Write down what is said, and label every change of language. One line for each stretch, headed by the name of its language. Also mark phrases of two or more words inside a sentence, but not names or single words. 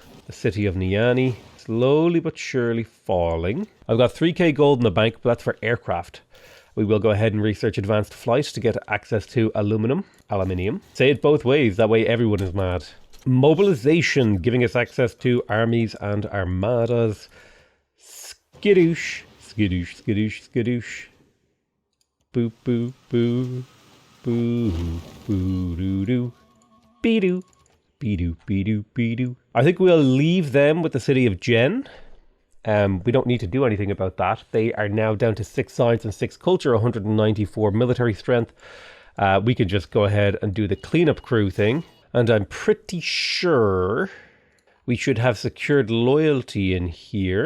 English: The city of Niani, slowly but surely falling. I've got 3k gold in the bank, but that's for aircraft. We will go ahead and research advanced flight to get access to aluminium. Say it both ways, that way everyone is mad. Mobilization, giving us access to armies and armadas. Skidoosh, skidoosh, skidoosh, skidoosh. Boo, boo, boo. Boo, boo, doo, doo. Be-doo, be-doo, be-doo, be-doo. I think we'll leave them with the city of Jen. We don't need to do anything about that. They are now down to 6 science and 6 culture, 194 military strength. We can just go ahead and do the cleanup crew thing. And I'm pretty sure we should have secured loyalty in here.